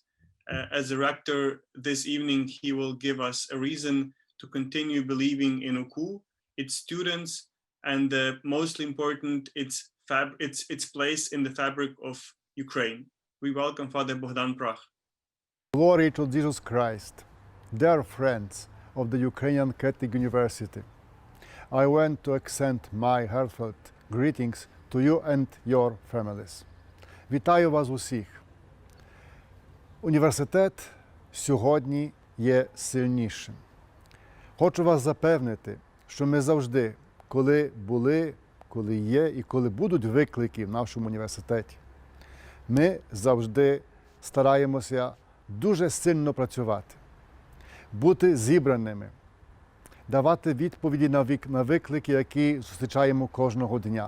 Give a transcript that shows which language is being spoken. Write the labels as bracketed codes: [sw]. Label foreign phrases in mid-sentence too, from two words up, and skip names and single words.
[en] As a rector this evening, he will give us a reason to continue believing in UCU, its students, and most important, its place in the fabric of Ukraine. We welcome Father Bogdan Prach. Glory to Jesus Christ. Dear friends of the Ukrainian Catholic University, I want to extend my heartfelt greetings to you and your families. [uk] Вітаю вас усіх. Університет сьогодні є сильнішим. Хочу вас запевнити, що ми завжди, коли були, коли є і коли будуть виклики в нашому університеті, ми завжди стараємося дуже сильно працювати, бути зібраними, давати відповіді на виклики, які зустрічаємо кожного дня.